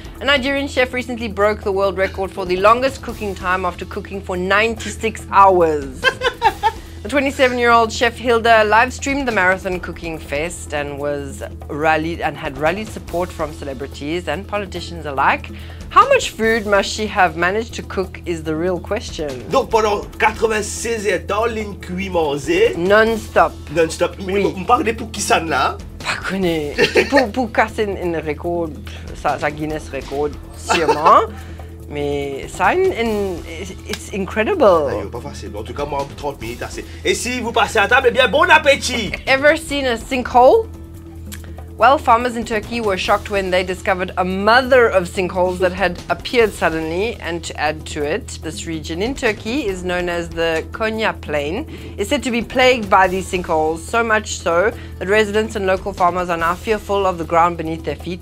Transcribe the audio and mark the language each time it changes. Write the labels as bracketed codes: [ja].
[en] A Nigerian chef recently broke the world record for the longest cooking time after cooking for 96 hours. The 27-year-old chef Hilda live streamed the Marathon Cooking Fest and had rallied support from celebrities and politicians alike. How much food must she have managed to cook is the real question. [fr] Donc pendant 96 heures, ligne cuit manger, Non-stop. non-stop. Oui. On parle de pour qui ça là? Pas connu. Pour casser une record, ça Guinness record, sûrement. Mais ça, [en] it's incredible. [fr] Pas facile. En tout cas, moi, 30 minutes, assez. Et si vous passez à table, eh bien, bon appétit! [en] Ever seen a sinkhole? Well, farmers in Turkey were shocked when they discovered a mother of sinkholes that had appeared suddenly. And to add to it, this region in Turkey is known as the Konya Plain. It's said to be plagued by these sinkholes, so much so that residents and local farmers are now fearful of the ground beneath their feet.